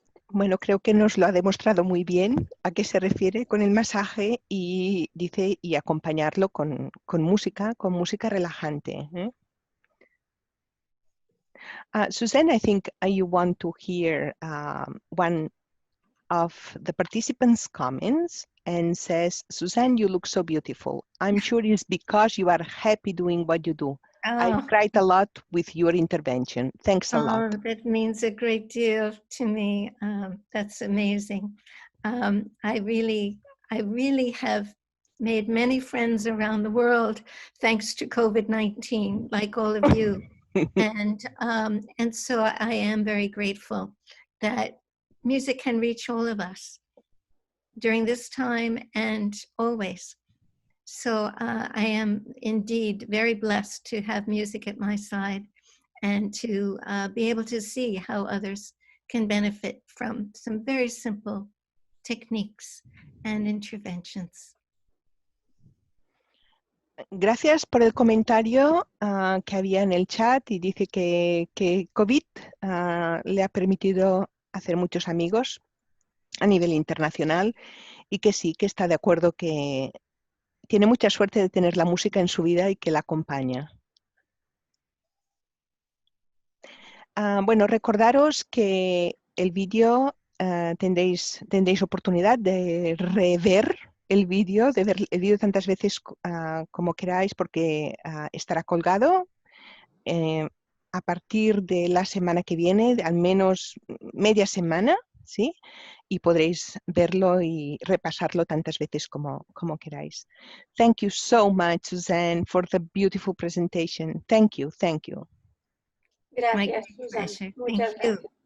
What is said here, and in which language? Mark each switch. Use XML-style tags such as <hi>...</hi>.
<es>Bueno, creo que nos lo ha demostrado muy bien a qué se refiere con el masaje, y dice y acompañarlo con música relajante.</es> <en>Suzanne, I think you want to hear one of the participants' comments, and says, Suzanne, you look so beautiful. I'm sure it's because you are happy doing what you do. I cried a lot with your intervention. Thanks a lot. That means a great deal to me. That's amazing. I really have made many friends around the world thanks to COVID-19, like all of you. And so I am very grateful that music can reach all of us during this time and always. So I am indeed very blessed to have music at my side and to be able to see how others can benefit from some very simple techniques and interventions.</en> <es>Gracias por el comentario que había en el chat y dice que COVID le ha permitido hacer muchos amigos a nivel internacional y que sí, que está de acuerdo que tiene mucha suerte de tener la música en su vida y que la acompaña. Bueno, recordaros que el vídeo tendréis oportunidad de rever el vídeo, de ver el vídeo tantas veces como queráis, porque estará colgado a partir de la semana que viene, al menos media semana, ¿sí? Y podréis verlo y repasarlo tantas veces como queráis.</es> <en>Thank you so much, Suzanne, for the beautiful presentation. Thank you, thank you.</en> <es>Gracias, Suzanne. Muchas gracias.</es>